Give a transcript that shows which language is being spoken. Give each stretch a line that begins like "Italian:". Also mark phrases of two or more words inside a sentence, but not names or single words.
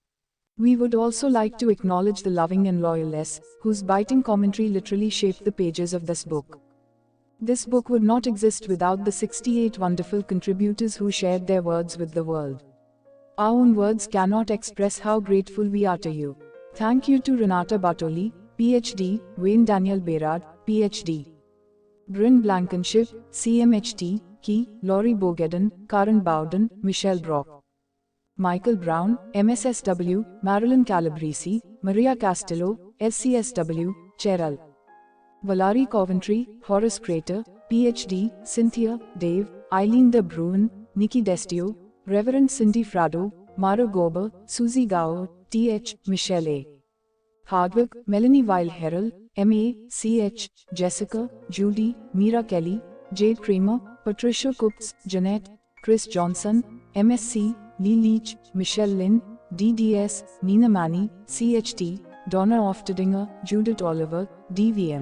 English: We would also like to acknowledge the loving and loyal S, whose biting commentary literally shaped the pages of this book. This book would not exist without the 68 wonderful contributors who shared their words with the world. Our own words cannot express how grateful we are to you. Thank you to Renata Bartoli, PhD, Wayne Daniel Berard, PhD. Bryn Blankenship, CMHT, Key, Laurie Bogeddon, Karen Bowden, Michelle Brock. Michael Brown, MSSW, Marilyn Calabresi, Maria Castillo, SCSW, Cheryl. Valari Coventry, Horace Crater, PhD, Cynthia, Dave, Eileen de Bruin, Nikki Destio, Reverend Cindy Frado, Mara Gober, Susie Gower, Th, Michelle A. Hardwick, Melanie Weil Herrell, M.A., C.H., Jessica, Judy, Mira Kelly, Jade Kramer, Patricia Kuptz, Jeanette, Chris Johnson, MSc, Lee Leach, Michelle Lynn, DDS, Nina Manny, CHT, Donna Oftedinger, Judith Oliver, DVM.